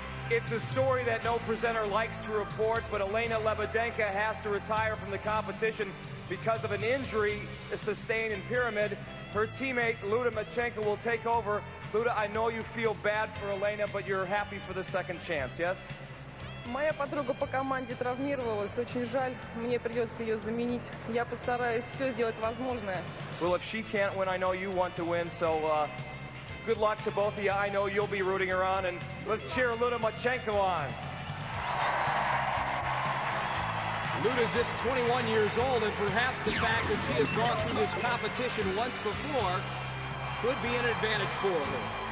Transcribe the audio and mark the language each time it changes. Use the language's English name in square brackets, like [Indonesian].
[English] It's a story that no presenter likes to report, but Elena Lebedenka has to retire from the competition because of an injury sustained in pyramid. Her teammate, Luda Machenko, will take over. Luda, I know you feel bad for Elena, but you're happy for the second chance, yes? [Russian] Моя подруга по команде травмировалась. Очень жаль. Мне придется ее заменить. Я постараюсь все сделать возможное. [English] Well, if she can't win, I know you want to win, so good luck to both of you. I know you'll be rooting her on, and let's cheer Luda Machenko on. Luda just 21 years old, and perhaps the fact that she has gone through this competition once before could be an advantage for her.